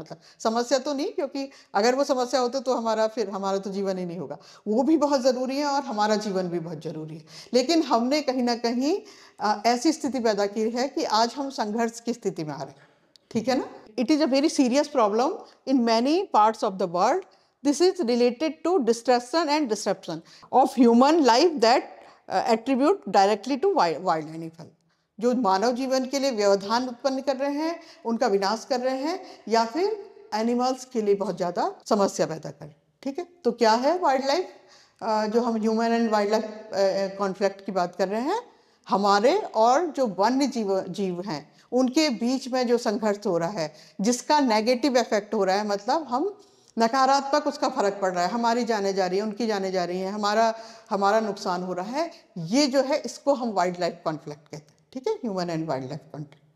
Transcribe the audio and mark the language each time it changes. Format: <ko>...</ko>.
<hi>मतलब समस्या तो नहीं, क्योंकि अगर वो समस्या होते तो हमारा तो जीवन ही नहीं होगा। वो भी बहुत ज़रूरी है और हमारा जीवन भी बहुत ज़रूरी है, लेकिन हमने कहीं ना कहीं ऐसी स्थिति पैदा की है कि आज हम संघर्ष की स्थिति में आ रहे हैं, ठीक है ना।</hi> <en>It is a very serious problem in many parts of the world. This is related to destruction and disruption of human life that attribute directly to wild animal.</en> <hi>जो मानव जीवन के लिए व्यवधान उत्पन्न कर रहे हैं, उनका विनाश कर रहे हैं, या फिर एनिमल्स के लिए बहुत ज़्यादा समस्या पैदा कर रहे हैं, ठीक है। तो क्या है वाइल्ड लाइफ, जो हम human and wild life conflict की बात कर रहे हैं, हमारे और जो वन्य जीव हैं उनके बीच में जो संघर्ष हो रहा है, जिसका नेगेटिव इफेक्ट हो रहा है, मतलब हम नकारात्मक उसका फर्क पड़ रहा है, हमारी जाने जा रही है, उनकी जाने जा रही है, हमारा नुकसान हो रहा है, ये जो है इसको हम वाइल्ड लाइफ कॉन्फ्लिक्ट कहते हैं, ठीक है, human and wild life conflict.</hi>